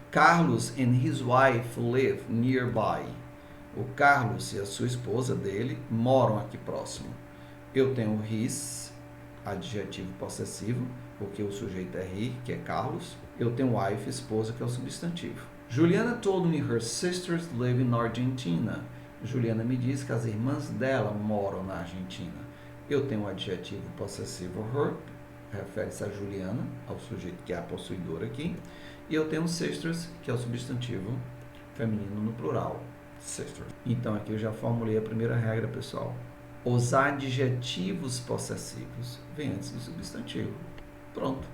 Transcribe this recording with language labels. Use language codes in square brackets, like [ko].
[en] Carlos and his wife live nearby, [pt] o Carlos e a sua esposa dele moram aqui próximo. Eu tenho his, adjetivo possessivo, porque o sujeito é he, que é Carlos. Eu tenho wife, esposa, que é o substantivo. [en] Juliana told me her sisters live in Argentina. [pt] Juliana me disse que as irmãs dela moram na Argentina. Eu tenho o adjetivo possessivo her, refere-se a Juliana, ao sujeito que é a possuidora aqui. E eu tenho sisters, que é o substantivo feminino no plural, sisters. Então aqui eu já formulei a primeira regra, pessoal. Os adjetivos possessivos vêm antes do substantivo. Pronto.